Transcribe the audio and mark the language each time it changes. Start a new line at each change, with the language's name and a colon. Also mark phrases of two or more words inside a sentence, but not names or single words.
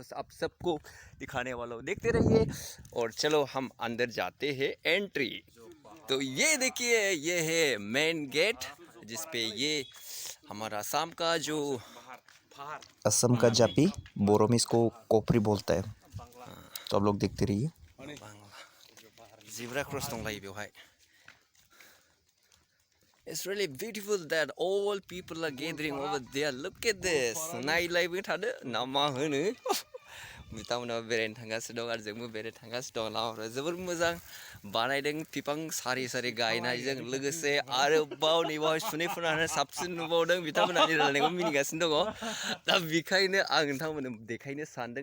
Hindi: आप सबको दिखाने वाला हूँ. देखते रहिए. और चलो हम अंदर जाते हैं. एंट्री. तो ये देखिए, ये है मेन गेट जिसपे ये हमारा असम का जो असम का जापी बोरो में इसको कोपरी बोलता है. तो आप लोग देखते रहिए.
English: Zebra cross
Bodo: दंलायो बेवहाय.
English: It's really beautiful that all people are gathering over there. Look at this.
Bodo: नायलायबाय थादो. ना मा होनो. बिथांमोना बेरायनो थांगासिनो दं आरो जोंबो बेरायनो थांगासिनो दं. लामाफोरा जोबोर मोजां बानायदों. बिफां सारि गायनायजों लोगोसे आरोबाव नैबाव सुनैफोरानो साबसिन नुबावदों. बिथांमोना रायलायनायखौ मिनिगासिनो दङ. दा बेखायनो आं नोंथांमोननो देखायनो सानदों.